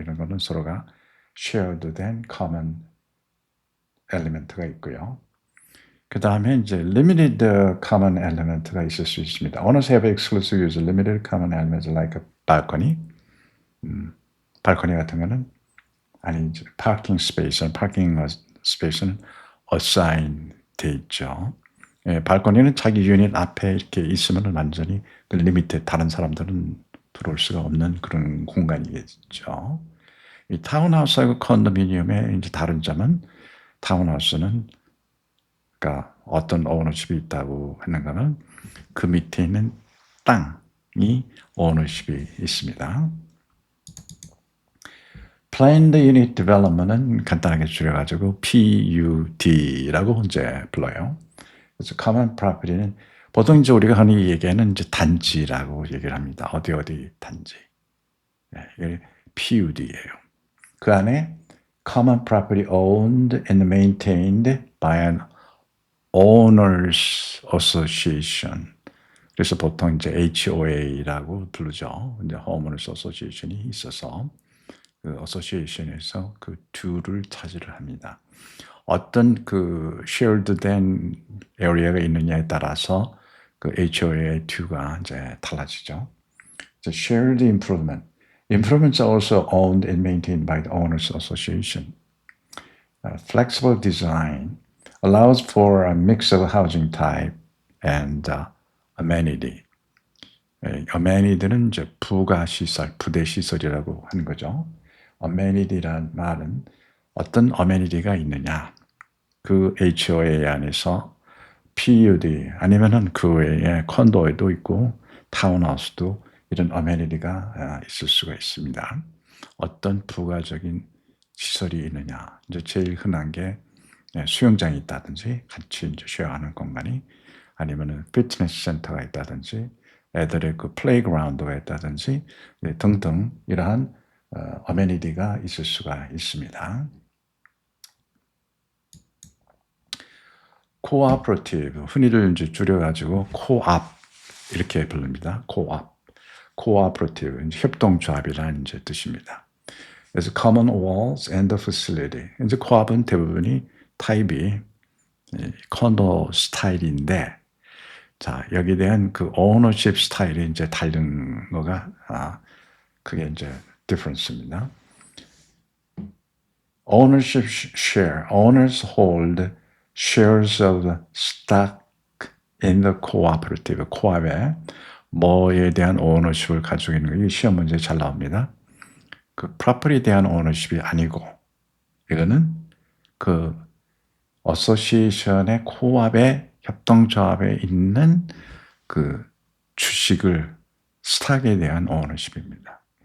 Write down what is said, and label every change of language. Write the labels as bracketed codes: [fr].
[ko] 이런 거는 서로가 shared 된 common element가 있고요. 그 다음에 이제 limited common element가 있을 수 있습니다. [en] Owners have exclusive use of limited common elements like a balcony. [ko] 발코니 같은 거는 아니 이제 parking space는 assign 돼 있죠. 예, 발코니는 자기 유닛 앞에 이렇게 있으면 완전히 그 리미트 다른 사람들은 들어올 수가 없는 그런 공간이겠죠. 이 타운하우스하고 컨도미니엄의 이제 다른 점은 타운하우스는 그러니까 어떤 오너십이 있다고 하는가는 그 밑에 있는 땅이 오너십이 있습니다. Planned Unit Development은 간단하게 줄여가지고 PUD라고 이제 불러요. 그래서 Common Property는 보통 이제 우리가 흔히 얘기하는 이제 단지라고 얘기를 합니다. 어디 단지. 이게 PUD예요. 그 안에 [en] Common Property Owned and Maintained by an Owners Association. [ko] 그래서 보통 이제 HOA라고 부르죠. 이제 Homeowners Association이 있어서 그 어소시에이션에서 그 둘을 차지를 합니다. 어떤 그 shared된 에리어가 있느냐에 따라서 그 HOA의 듀가 이제 달라지죠. [en] So shared improvement. Improvements are also owned and maintained by the owners association. Flexible design allows for a mix of housing type and amenity. [ko] amenity는 이제 부가 시설, 부대 시설이라고 하는 거죠. amenity란 말은 어떤 amenity가 있느냐. 그 HOA 안에서 PUD 아니면은 그 외에 콘도에도 있고 타운하우스도 이런 amenity가 있을 수가 있습니다. 어떤 부가적인 시설이 있느냐. 이제 제일 흔한 게 수영장이 있다든지 같이 이제 쉐어하는 공간이 아니면은 피트니스 센터가 있다든지 애들의 그 플레이그라운드가 있다든지 등등 이러한 어메니티가 있을 수가 있습니다. 코오퍼레이티브 흔히들 이제 줄여가지고 코압 이렇게 부릅니다. 코압, 코오퍼레이티브 이제 협동조합이라는 이제 뜻입니다. 그래서 [en] common walls and the facility. [ko] 이제 코압은 대부분이 타입이 콘도 스타일인데, 자 여기에 대한 그 오너십 스타일이 이제 다른 거가 그게 이제 difference입니다. [en] Ownership share. Owners hold shares of stock in the cooperative. [ko] 코압에 뭐에 대한 오너십을 가지고 있는 거. 이 시험 문제에 잘 나옵니다. 그 property에 대한 오너십이 아니고 이거는 그 어소시에이션의 코압의 협동조합에 있는 그 주식을 스탁에 대한 오너십입니다.